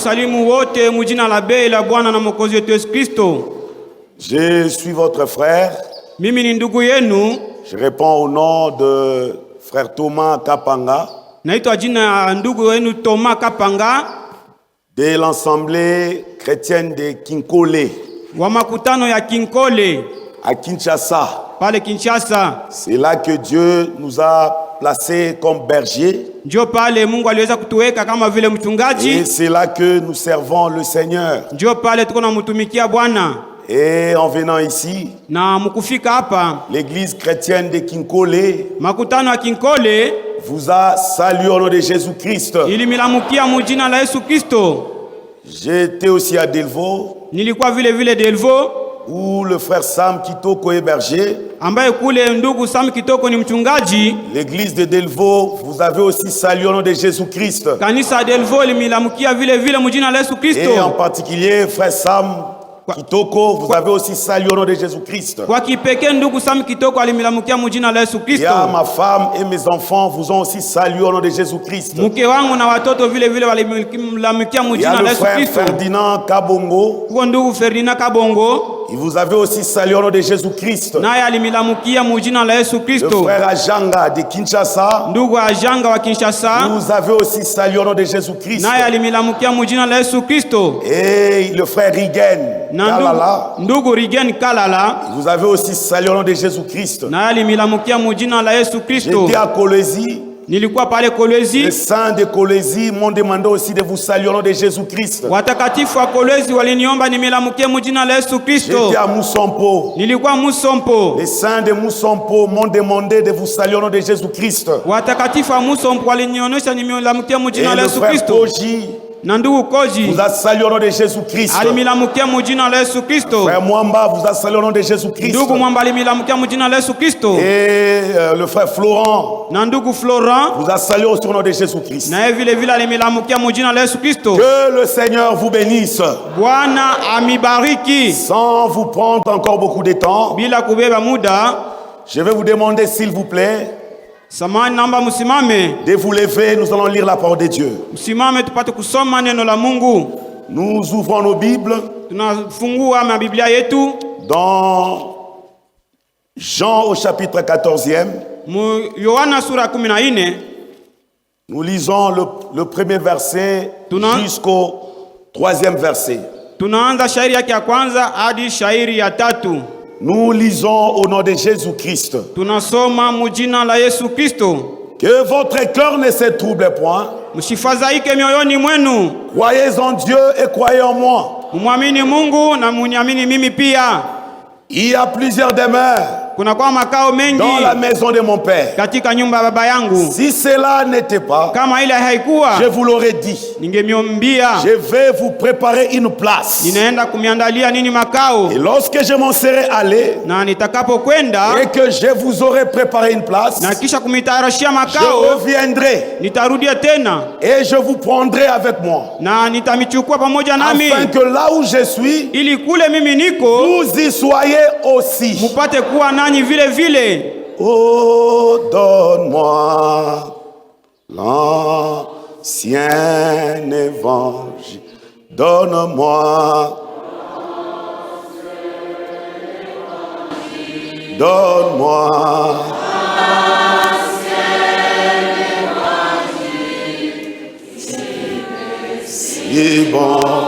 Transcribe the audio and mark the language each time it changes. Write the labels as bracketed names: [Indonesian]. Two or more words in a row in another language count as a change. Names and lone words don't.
[Swahili] wasalimu wote mujina la bei la Bwana na Mwokozi wetu Yesu Kristo. [French] Je suis votre frère. [Swahili] Mimi ni ndugu yenu. [French] Je réponds au nom de frère Thomas Kapanga. [Swahili] Naitwa jina ya ndugu yenu Thomas Kapanga. [French] De l'Assemblée chrétienne de Kinkole. [Swahili] Wa makutano ya Kinkole. [French] À Kinshasa. [Swahili] Pale Kinshasa. [French] C'est là que Dieu nous a placés comme bergers. [Swahili] Ndio pale Mungu aliweza kutuweka kama vile mchungaji. [French] Et c'est là que nous servons le Seigneur. [Swahili] Ndio pale tuko namtumikia Bwana. [French] Et en venant ici, [Swahili] na mkufika hapa, [French] l'église chrétienne de Kinkole [Swahili] makutano ya Kinkole [French] vous a salué au nom de Jésus-Christ. [Swahili] Ilimilamukia mujina la Yesu Kristo. [French] J'étais aussi à Delvaux. [Swahili] Nilikuwa vile Delvaux, [French] où le frère Sam Kitoko est berger. [Swahili] Ambaye kule ndugu Sam Kitoko ni mchungaji. [French] L'église de Delvaux, vous avez aussi salué au nom de Jésus-Christ. [Swahili] Kanisa Delvaux ilimilamukia vile mujina la Yesu Kristo. [French] Et en particulier frère Sam Kitoko, vous avez aussi salué au nom de Jésus-Christ. [Swahili] Kwa kipekee ndugu Sam Kitoko alimilamukia mujina la Yesu Kristo. [French] Et ma femme et mes enfants vous ont aussi salué au nom de Jésus-Christ. [Swahili] Mke wangu na watoto vile walimilamukia mujina la Yesu Kristo. [French] Ferdinand Kabongo. [Swahili] Kwa ndugu Ferdinand Kabongo, [French] il vous avait aussi salué au nom de Jésus-Christ. [Swahili] Naye alimilamukia mujina la Yesu Kristo. [French] Le frère Ajanga de Kinshasa. [Swahili] Ndugu Ajanga wa Kinshasa, [French] vous avez aussi salué au nom de Jésus-Christ. [Swahili] Naye alimilamukia mujina la Yesu Kristo. [French] Et le frère Rigen Kalala. [Swahili] Ndugu Rigen Kalala, [French] vous avez aussi salué au nom de Jésus-Christ. [Swahili] Naye alimilamukia mujina la Yesu Kristo. [French] J'étais à Kolwezi. [Swahili] Nilikuwa pale Kolwezi. [French] Les saints de Kolwezi m'ont demandé aussi de vous saluer au nom de Jésus-Christ. [Swahili] Watakatifu wa Kolwezi waliniomba nimilamukie mujina la Yesu Kristo. [French] J'étais à Musompo. [Swahili] Nilikuwa Musompo. [French] Les saints de Musompo m'ont demandé de vous saluer au nom de Jésus-Christ. [Swahili] Watakatifu wa Musompo walinionyesha nimilamukie mujina la Yesu Kristo. Na ndugu Koji [French] vous a salué au nom de Jésus-Christ. [Swahili] Alimilamukia mujina la Yesu Kristo. [French] Frère Mwamba vous a salué au nom de Jésus-Christ. [Swahili] Ndugu Mwamba alimilamukia mujina la Yesu Kristo. [French] Et le frère Florent, [Swahili] na ndugu Florent [French] vous a salué au nom de Jésus-Christ. [Swahili] Na vile alimilamukia mujina la Yesu Kristo. [French] Que le Seigneur vous bénisse. [Swahili] Bwana amibariki. [French] Sans vous prendre encore beaucoup de temps, [Swahili] bila kubeba muda, [French] je vais vous demander s'il vous plaît [Swahili] samani namba musimame, [French] de vous lever, nous allons lire la parole de Dieu. [Swahili] Musimame tupate kusoma neno la Mungu. [French] Nous ouvrons nos Bibles. [Swahili] Tunafungua mabiblia yetu [French] dans Jean au chapitre 14e. [Swahili] Yohana sura 14. [French] Nous lisons le premier verset jusqu'au 3e verset. [Swahili] Tunaanza shairi yake ya kwanza hadi shairi ya 3. [French] Nous lisons au nom de Jésus-Christ. [Swahili] Tunasoma mujina la Yesu Kristo. [French] Que votre cœur ne se trouble point. [Swahili] Msifadhaike mioyoni mwenu. [French] Croyez en Dieu et croyez en moi. [Swahili] Muamini Mungu na muniamini mimi pia. [French] Il y a plusieurs demeures [Swahili] kuna kwa makao mengi [French] dans la maison de mon père. [Swahili] Katika nyumba ya baba yangu. [French] Si cela n'était pas, [Swahili] kama ile haikuwa, [French] je vous l'aurais dit. [Swahili] Ningemwambia, [French] je vais vous préparer une place. [Swahili] Ninaenda kumiandalia nini makao. [French] Et lorsque je m'en serai allé, [Swahili] na nitakapokwenda, [French] et que je vous aurai préparé une place, [Swahili] na kisha kumitayarishia makao, [French] je reviendrai. [Swahili] Nitarudia tena. [French] Et je vous prendrai avec moi. [Swahili] Na nitamichukua pamoja nami. [French] Afin que là où je suis, [Swahili] ili kule mimi niko, [French] vous y soyez aussi. [Swahili] Mupate kuwa nanyi vile vile. [French] Oh, donne-moi l'ancien évangile. Donne-moi. Donne-moi si bon.